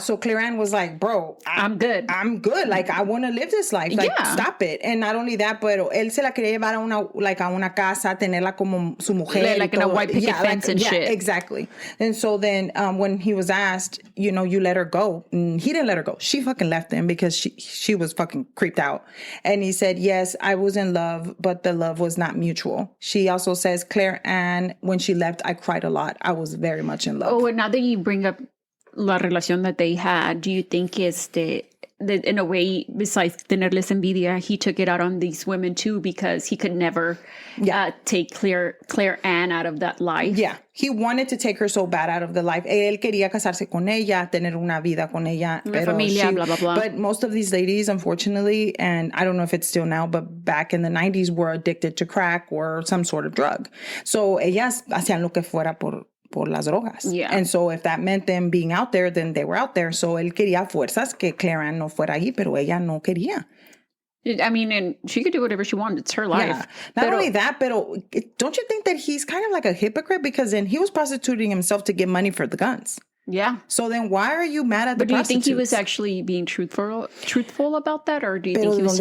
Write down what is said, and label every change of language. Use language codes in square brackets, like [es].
[en] So Claire Ann was like, bro, I'm good. Like, I want to live this life. Like, stop it. And not only that, but [es] él se la quería llevar a una casa, tenerla como su mujer. [en] Like in a white picket fence and shit. Exactly. And so then when he was asked, you let her go. He didn't let her go. She fucking left him because she was fucking creeped out. And he said, yes, I was in love, but the love was not mutual. She also says, Claire Ann, when she left, I cried a lot. I was very much in love. Oh, and now that you bring up [es] la relación [en] that they had, do you think that in a way, besides [es] tenerles envidia, [en] he took it out on these women too, because he could never take Claire Ann out of that life? Yeah. He wanted to take her so bad out of the life. [es] Él quería casarse con ella, tener una vida con ella. Una familia, blah, blah, blah. [en] But most of these ladies, unfortunately, and I don't know if it's still now, but back in the 90s, were addicted to crack or some sort of drug. So [es] ellas hacían lo que fuera por las drogas. [en] Yeah. And so if that meant them being out there, then they were out there. So [es] él quería fuerzas que Claire Ann no fuera ahí, pero ella no quería. [en] I mean, and she could do whatever she wanted. It's her life. Yeah. Not only that, but don't you think that he's kind of like a hypocrite? Because then he was prostituting himself to get money for the guns. Yeah. So then why are you mad at the prostitutes? But do you think he was actually being truthful about that? Or do you think he was